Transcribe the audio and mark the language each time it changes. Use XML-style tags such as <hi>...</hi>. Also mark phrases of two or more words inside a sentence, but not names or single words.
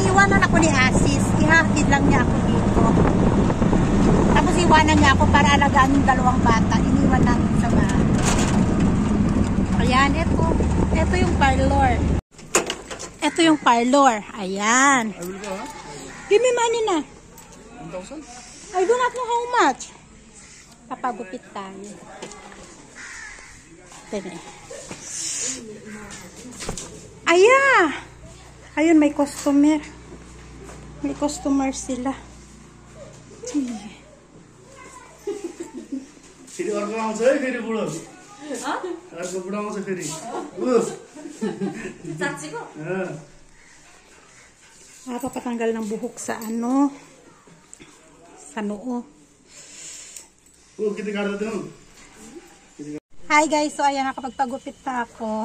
<tl>Iiwanan ako ni Asis. Ihahatid lang niya ako dito. Tapos iwanan niya ako para alagaan yung 2 bata. Iniwan namin sa bahay. Ayan, ito yung parlor. Ito yung parlor. Ayan.</tl> <en>Give me money na.</en> <tl>1,000?</tl> <en>I do not know how much.</en> <tl>Papagupit tayo. Ayan. Ayun, may customer. May customer sila.</tl> <ne>फेरि अर्को आउँछ है फेरि बुढो अर्को बुढो आउँछ फेरि Satsiko?</ne> <tl>Papatanggal ng buhok sa sa noo.</tl> <en>Hi guys,</en> <tl>so ayan, nakapagpagupit na ako.</tl>